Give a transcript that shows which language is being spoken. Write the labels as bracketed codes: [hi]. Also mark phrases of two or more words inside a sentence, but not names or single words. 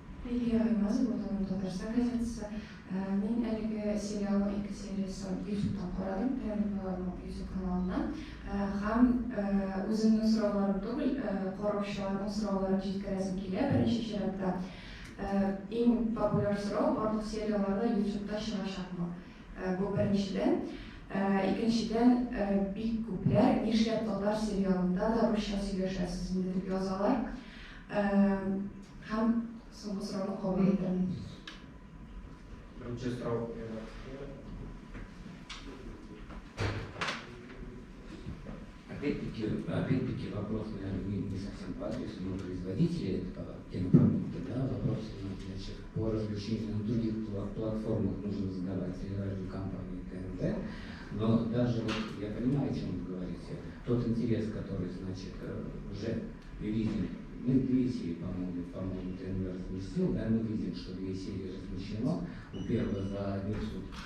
[tt] Лилия Аймазова, Отан Татарстан газетасы. Мен әлеге сериалның 2 сериясын YouTube'дан қарадым, YouTube каналынан. Һәм үземнең сорауларым түгел, караучыларның сорауларын җиткерәсем килә беренче чиратта. Иң популяр сорау барлык сериаларда YouTube'да чыгачакмы? Бу беренчедән. Икенчедән, бик күпләр нишләп татар сериалында да русча сөйләшәсез инде дип язалар. Һәм соңгы сорауны кабул итәм. Беренче сорау. [ru] Опять-таки вопрос, наверное, не совсем по адресу, но производители кинопродукта, да, вопрос, значит, по размещению на других платформах нужно задавать радиокомпании ТНВ, но даже вот я понимаю, о чем вы говорите, тот интерес, который, значит, уже мы видим, мы 2 серии, по-моему, ТНВ разместил, да, мы видим, что 2 серии размещено, у первого за один суд